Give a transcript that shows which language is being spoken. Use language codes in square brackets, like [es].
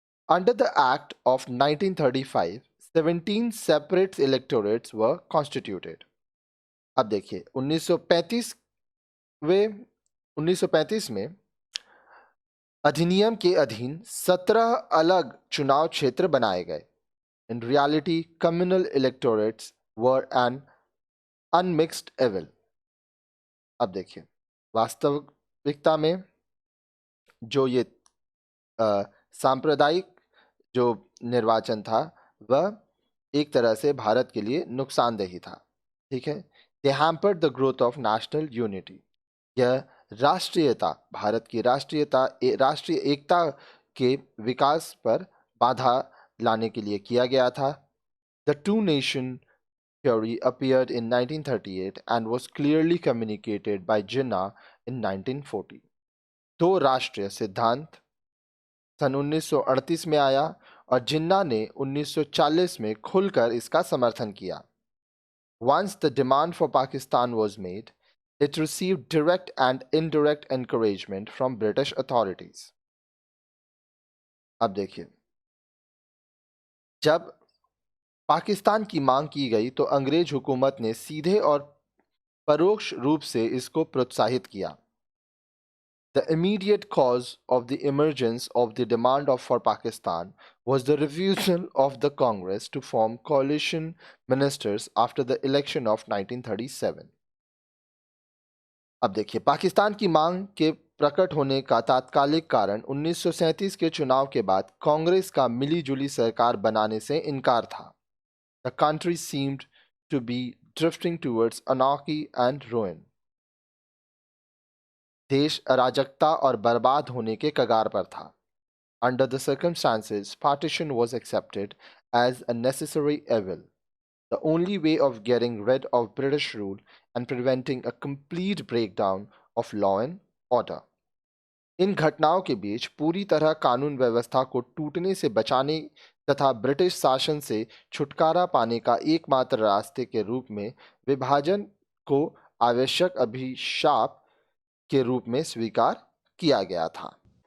[en] Under the Act of 1935, 17 separate electorates were constituted. [hi] अब देखिए 1935 में अधिनियम के अधीन 17 अलग चुनाव क्षेत्र बनाए गए। [en] In reality, communal electorates were an unmixed evil. [hi] अब देखिए वास्तविकता में जो ये सांप्रदायिक जो निर्वाचन था वह एक तरह से भारत के लिए नुकसानदेही था। ठीक है, [en] They hampered the growth of national unity. [hi] यह राष्ट्रीयता, भारत की राष्ट्रीय एकता के विकास पर बाधा लाने के लिए किया गया था। [en] The two nation theory appeared in 1938 and was clearly communicated by Jinnah in 1940. [hi] दो राष्ट्रीय सिद्धांत सन 1938 में आया और जिन्ना ने 1940 में खुलकर इसका समर्थन किया। [en] Once the demand for Pakistan was made, it received direct and indirect encouragement from British authorities. [hi] अब देखिए, जब पाकिस्तान की मांग की गई तो अंग्रेज हुकूमत ने सीधे और परोक्ष रूप से इसको प्रोत्साहित किया। [en] The immediate cause of the emergence of the demand for Pakistan was the refusal of the Congress to form coalition ministers after the election of 1937. [hi] अब देखिए, पाकिस्तान की मांग के प्रकट होने का तात्कालिक कारण 1937 के चुनाव के बाद कांग्रेस का मिली-जुली सरकार बनाने से इनकार था। [en] The country seemed to be drifting towards anarchy and ruin. [hi] देश अराजकता और बर्बाद होने के कगार पर था। [en] Under the circumstances, partition was accepted as a necessary evil, the only way of getting rid of British rule and preventing a complete breakdown of law and order. [hi] इन घटनाओं के बीच पूरी तरह कानून व्यवस्था को टूटने से बचाने तथा ब्रिटिश शासन से छुटकारा पाने का एकमात्र रास्ते के रूप में विभाजन को आवश्यक अभिशाप के रूप में स्वीकार किया गया था।